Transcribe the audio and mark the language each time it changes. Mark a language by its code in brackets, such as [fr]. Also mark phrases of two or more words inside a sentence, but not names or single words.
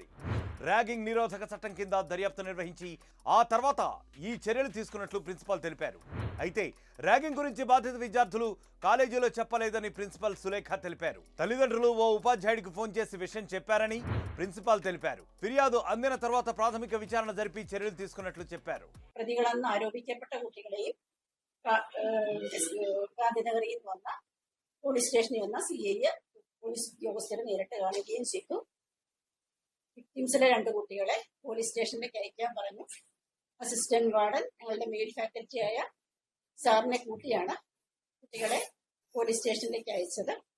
[te] ర్యాగింగ్ నిరోధక చట్టం కింద దర్యాప్తు నిర్వహించి ఆ తర్వాత ఈ చర్యలు తీసుకున్నట్లు ప్రిన్సిపాల్ తెలిపారు. అయితే ర్యాగింగ్ గురించి బాధిత విద్యార్థులు కాలేజీలో చెప్పలేదని ప్రిన్సిపల్ సులేఖ తెలిపారు. తల్లిదండ్రులు ఓ ఉపాధ్యాయుడికి ఫోన్ చేసి విషయం చెప్పారని ప్రిన్సిపాల్ తెలిపారు. ఫిర్యాదు అందిన తర్వాత ప్రాథమిక విచారణ జరిపి చర్యలు తీసుకున్నట్లు చెప్పారు. [ml] പ്രതികളെന്ന് ആരോപിക്കപ്പെട്ട കുട്ടികളെയും ഗാന്ധിനഗറിൽ വന്ന പോലീസ് സ്റ്റേഷനിൽ വന്ന CI പോലീസ് ഉദ്യോഗസ്ഥരെ നേരിട്ട് കാണുകയും ചെയ്തു. വിക്ടിംസിലെ 2 കുട്ടികളെ പോലീസ് സ്റ്റേഷനിലേക്ക് അയക്കാൻ പറഞ്ഞു. [en] assistant warden [ml] ഞങ്ങളുടെ മെയിൽ ഫാക്കൽറ്റിയായ സാറിനെ കൂട്ടിയാണ് കുട്ടികളെ പോലീസ് സ്റ്റേഷനിലേക്ക് അയച്ചത്.